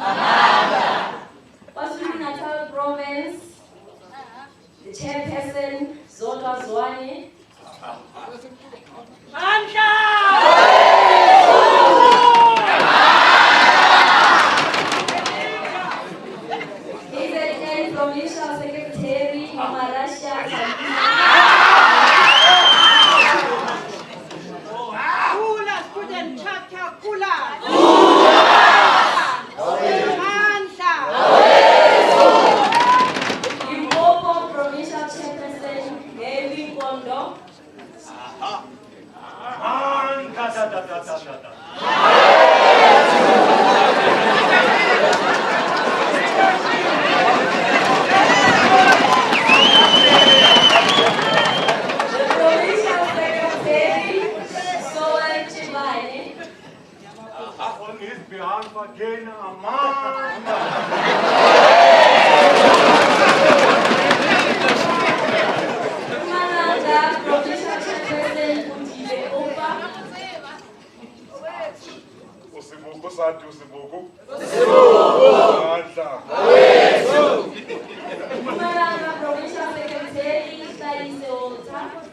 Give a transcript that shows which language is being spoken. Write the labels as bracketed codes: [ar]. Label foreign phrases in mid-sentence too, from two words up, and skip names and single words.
[en] KwaZulu-Natal Province, the chairperson, Zodwa Zwane. KZN Provincial Secretary, Mamarasha [zu] Kula [en] student chapter [zu] kula. [en] Limpopo Provincial Chairperson, Devi Kondo. The Provincial Secretary, Soan Chibane. On his behalf again, Mpumalanga Provincial Chairperson, Kundile Opa. [zu] Usibuku SADTU, usibuku. [en] Mpumalanga Provincial Secretary, Thaise Olta.